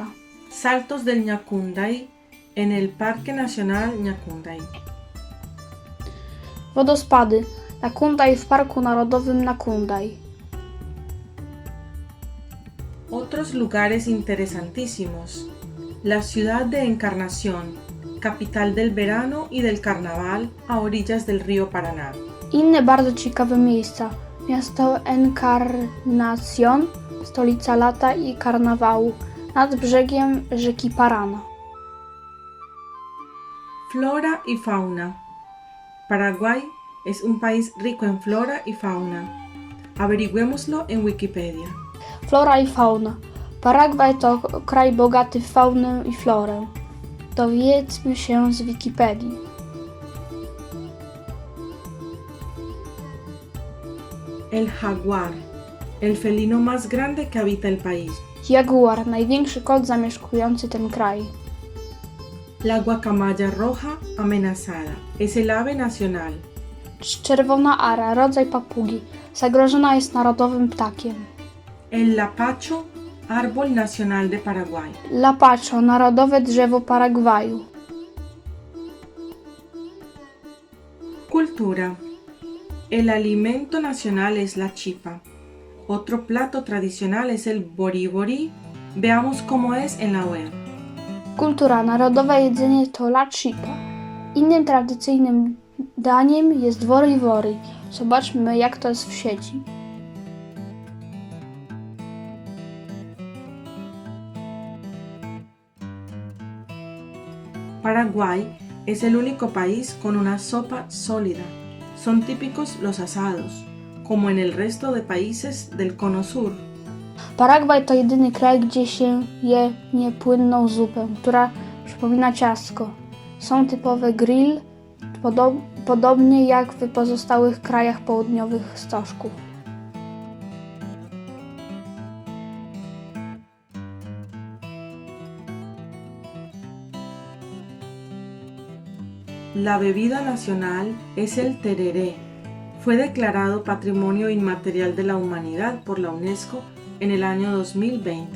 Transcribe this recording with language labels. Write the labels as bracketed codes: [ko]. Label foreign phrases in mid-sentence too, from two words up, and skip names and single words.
[es] Saltos del Ñacunday en el Parque Nacional Ñacunday. [pl] Wodospady Ñacunday w Parku Narodowym Ñacunday. [es] Otros lugares interesantísimos. La ciudad de Encarnación, capital del verano y del carnaval a orillas del río Paraná. [pl] Inne bardzo ciekawe miejsca. Miasto Encarnación, stolica lata i karnawału, nad brzegiem rzeki Paraná. [es] Flora y fauna. Paraguay es un país rico en flora y fauna. Averigüémoslo en Wikipedia. [pl] Flora i fauna. Paragwaj to kraj bogaty w faunę i florę. Dowiedzmy się z Wikipedii. [es] El jaguar, el felino más grande que habita el país. [pl] Jaguar, największy kot zamieszkujący ten kraj. [es] La guacamaya roja amenazada, es el ave nacional. [pl] Czerwona ara, rodzaj papugi, zagrożona jest narodowym ptakiem. [es] El lapacho, árbol nacional de Paraguay. [pl] Lapacho, narodowe drzewo Paragwaju. [es] Cultura. El alimento nacional es la chipa. Otro plato tradicional es el boriborí. Veamos cómo es en la web. [pl] Kultura, narodowe jedzenie to [es] la chipa. [pl] Innym tradycyjnym daniem jest wori-wori. Zobaczmy, jak to jest w sieci. [es] Paraguay es el único país con una sopa sólida. Son típicos los asados, como en el resto de países del Cono Sur. [pl] Paragwaj to jedyny kraj, gdzie się je niepłynną zupę, która przypomina ciastko. Są typowe grill, podobnie jak w pozostałych krajach południowych stożków. [es] La bebida nacional es el tereré. Fue declarado Patrimonio Inmaterial de la Humanidad por la UNESCO en el año 2020.